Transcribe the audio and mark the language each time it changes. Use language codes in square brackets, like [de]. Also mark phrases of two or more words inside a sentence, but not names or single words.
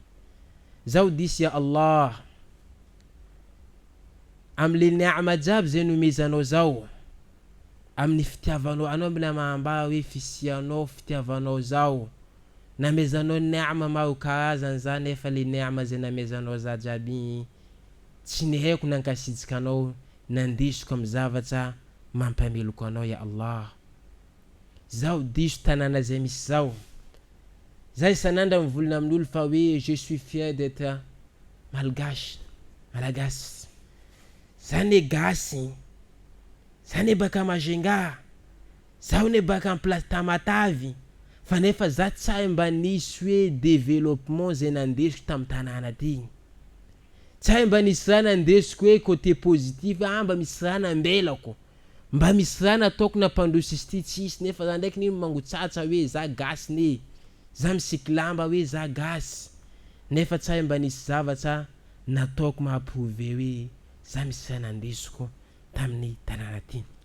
[mg] Zaho diso [ar] يا الله, [mg] amle ni'ama jiaby zay nomezanao zao, amin'ny fitiavanao, anao mila mahambara hoe fisianao, fitiavanao zao, namezanao ni'ama maro karazany za, nefa le ni'ama zay namezanao za jiaby tsy nihaiko nankasitrika anao, nandisoko amin'ny zavatra mampameloko anao [ar] يا الله. [mg] Zaho diso tanàna zay misy zao. Za isanandra mivolana amin'olo fa hoe [fr] je suis fier d'être malagasy. [mg] Zane gasy, zane baka Majunga, zane baka amin'ny place Tamatavy, fa nefa za tsara mba nisy hoe développement zay nandesiko tamin'ny tanàna ty. Tsara mba nisy raha nandesiko hoe [fr] côté positif, [mg] mba misy raha nambelako, mba misy raha nataoko nampandroso izy ty tsisy, nefa za ndraiky nino mangotsatsa hoe za gasy ne, za misiklamba hoe za gasy, nefa tsara mba nisy zavatra nataoko mahaprove hoe za misy raha nandesiko tamin'ny tanàna ty.